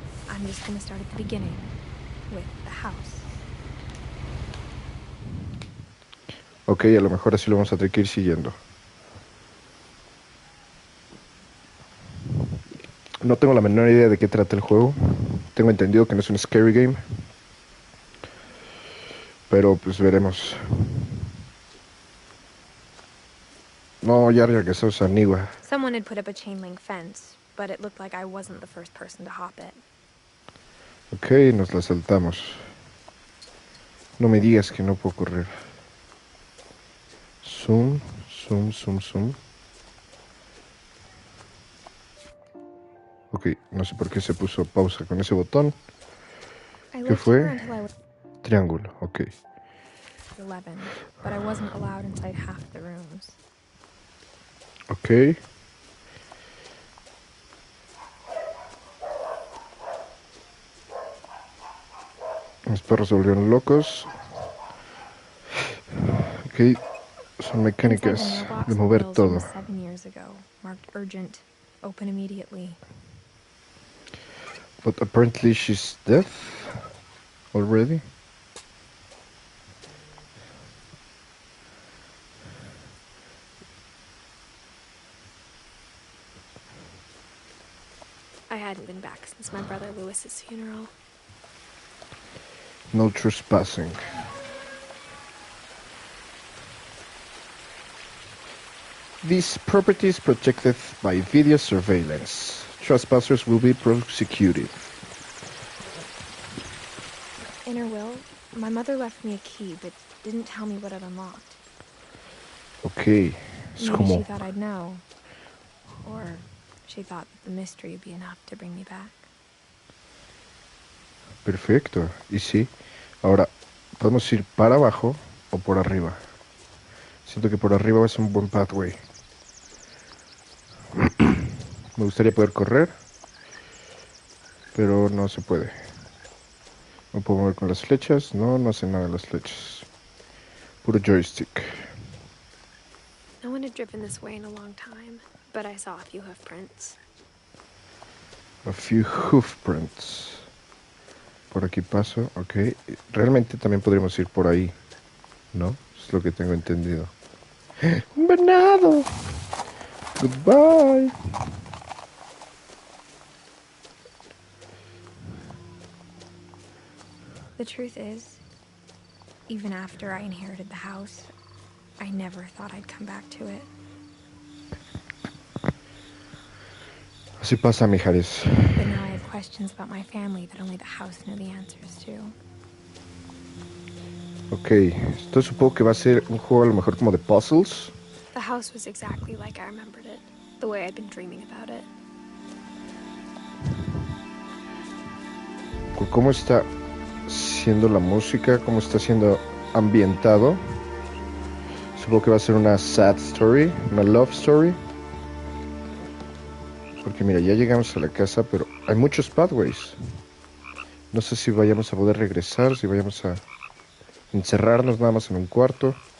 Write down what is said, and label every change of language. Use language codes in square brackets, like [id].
[en] I'm just gonna start at the beginning with the house. [es] Ok, a lo mejor así lo vamos a tener que ir siguiendo. No tengo la menor idea de qué trata el juego. Tengo entendido que no es un [en] scary game. [es] Pero pues veremos. No, ya regresó Sanigua. [en] Someone had put up a chain link fence, but it looked like I wasn't the first person to hop it. [es] Ok, nos la saltamos. No me digas que no puedo correr. Zoom, zoom, zoom, zoom. Ok, no sé por qué se puso pausa con ese botón. ¿Qué fue? Triángulo, ok. [en] 11, but I wasn't allowed inside half the rooms. Ok. [es] Mis perros se volvieron locos. Ok, son mecánicas de mover todo. [en] 7 years ago, marked urgent, open immediately. But apparently she's dead already. I hadn't been back since my brother Lewis's funeral. No trespassing. This property is protected by video surveillance. Trespassers will be prosecuted. In her will, my mother left me a key, but didn't tell me what it unlocked. [es] Ok, es [en] Maybe [es] como... [en] she thought I'd know. Or she thought that the mystery would be enough to bring me back. [es] Perfecto, y sí. Ahora, podemos ir para abajo o por arriba. Siento que por arriba va a ser un buen pathway. Me gustaría poder correr, pero no se puede. No puedo mover con las flechas. No, no hace nada las flechas. Puro joystick. [en] No one had driven this way in a long time, but I saw a few hoof prints. A few hoof prints. [es] Por aquí paso, ok. Realmente también podríamos ir por ahí, ¿no? Es lo que tengo entendido. ¡Un venado! [en] Goodbye. The truth is, even after I inherited the house, I never thought I'd come back to it. [es] Así pasa, mijares. [en] But now I have questions about my family that only the house knew the answers to. [es] Ok, esto supongo que va a ser un juego a lo mejor como de puzzles. [en] The house was exactly like I remembered it, the way I'd been dreaming about it. [es] Por cómo está siendo la música, cómo está siendo ambientado. Supongo que va a ser una [en] sad story, [es] una [en] love story. [es] Porque mira, ya llegamos a la casa, pero hay muchos pathways. No sé si vayamos a poder regresar, si vayamos a encerrarnos nada más en un cuarto.